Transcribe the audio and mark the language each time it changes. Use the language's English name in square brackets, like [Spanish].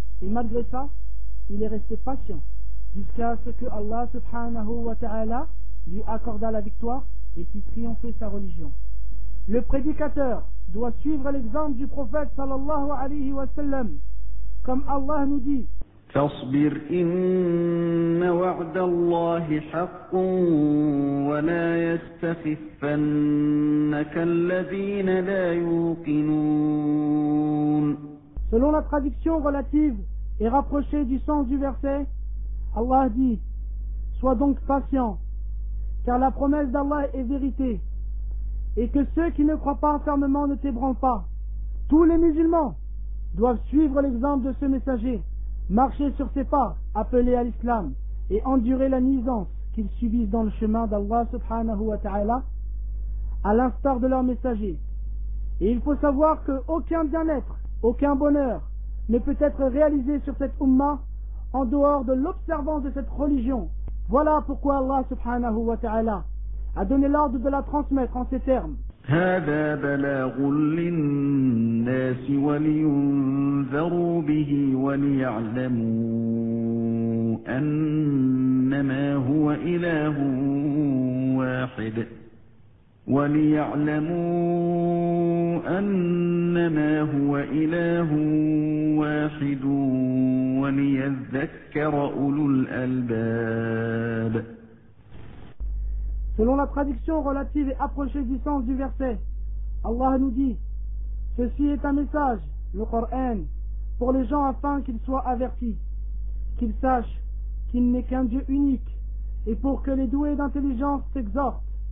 [French] Et malgré ça, il est resté patient jusqu'à ce que Allah subhanahu wa ta'ala lui accorda la victoire et fit triompher sa religion. Le prédicateur doit suivre l'exemple du prophète sallallahu alayhi wa sallam, comme Allah nous dit: [Arabic] فاصبر إن وعد الله حق ولا يستخفنك الذين لا يوقنون. [French] Selon la traduction relative et rapprochée du sens du verset, Allah dit: sois donc patient, car la promesse d'Allah est vérité, et que ceux qui ne croient pas fermement ne t'ébranlent pas. Tous les musulmans doivent suivre l'exemple de ce messager, marcher sur ses pas, appeler à l'islam et endurer la nuisance qu'ils subissent dans le chemin d'Allah subhanahu wa ta'ala, à l'instar de leurs messagers. Et il faut savoir qu'aucun bien-être, aucun bonheur ne peut être réalisé sur cette umma en dehors de l'observance de cette religion. Voilà pourquoi Allah subhanahu wa ta'ala a donné l'ordre de la transmettre en ces termes. [Arabic] هذا بلاغ للناس ولينذروا به وليعلموا أنما هو إله واحد وليذكر أولو الألباب. [French] Selon la traduction relative et approchée du sens du verset, Allah nous dit: ceci est un message, le Coran, pour les gens afin qu'ils soient avertis, qu'ils sachent qu'il n'est qu'un Dieu unique, et pour que les doués d'intelligence s'exhortent.